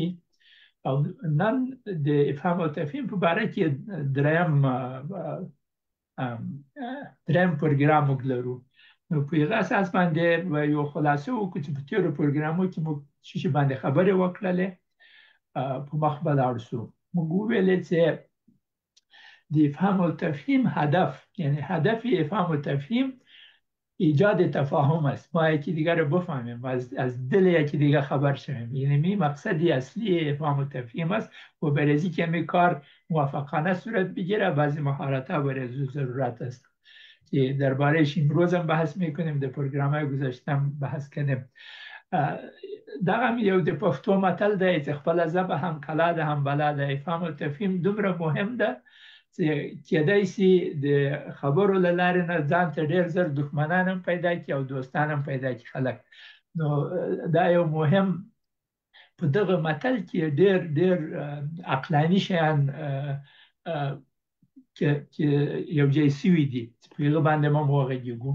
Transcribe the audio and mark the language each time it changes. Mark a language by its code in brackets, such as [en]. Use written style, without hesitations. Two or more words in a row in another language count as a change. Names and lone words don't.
[ps] او نن د افهام او تفهیم په باره کې دریم پروګرام موږ لرو. نو په هغه اساس باندې یو خلاصه وکړو چې په تېرو پروګرامو کې موږ څه شي باندې خبرې وکړلې، په مخ به لاړ شو. موږ وویلې چې د افهام و تفهیم هدف، یعنی [fa] هدف افهام و تفهیم ایجاد تفاهم است. ما یکی دیگر رو بفهمیم، از دل یکی دیگر خبر شویم. یعنی مقصدی اصلی افهام و تفهیم است و برای که می کار موفقانه صورت بگیره بعضی مهارت‌ها برای ضرورت است که دربارهش امروز هم بحث میکنیم، در پروگرام‌های گذاشتم بحث کنیم. [ps] دغه یو د پښتو متل دی چې خپله ژبه هم کلا ده هم بلا ده. افهام و تفهیم دومره مهم ده چې کېدای شي د خبرو له لارې نه ځان ته ډېر زر دښمنان هم پیدا کړي او دوستان هم پیدا کړي خلک. نو دا یو مهم په دغه متل کې ډېر ډېر عقلاني شیان چې یو ځای سوي دي چې په هغه باندې ما وغږېږو.